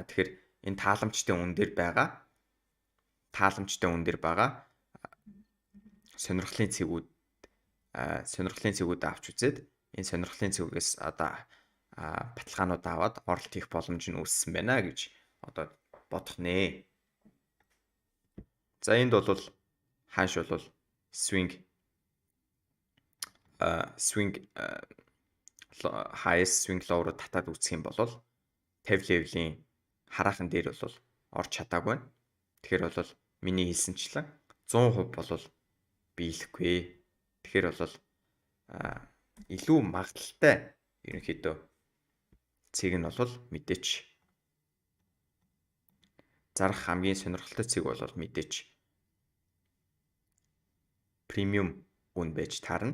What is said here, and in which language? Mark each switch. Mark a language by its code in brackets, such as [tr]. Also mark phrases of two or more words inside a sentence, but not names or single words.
[mn] Тэгэхээр энэ тааламжтай үн дээр байгаа сонирхлын цэгүүд авч үзээд энэ сонирхлын цэгээс одоо баталгаанууд аваад оролт хийх боломж нь үүссэн байна гэж одоо бодох нэ. За энд бол ханш бол [en] swing highest swing low [mn] руу татаад үүсэх юм бол 50 level-ийн хараахан дээр бол орж чадаагүй байна. Тэгэхээр бол миний хэлсэнчлэн 100% бол биелэхгүй. Тэгэхээр бол илүү магадaltaй ерөнхийдөө цэг нь бол мэдээч зарах хамгийн сонирхолтой цэг бол мэдээч премиум үн байж таарна.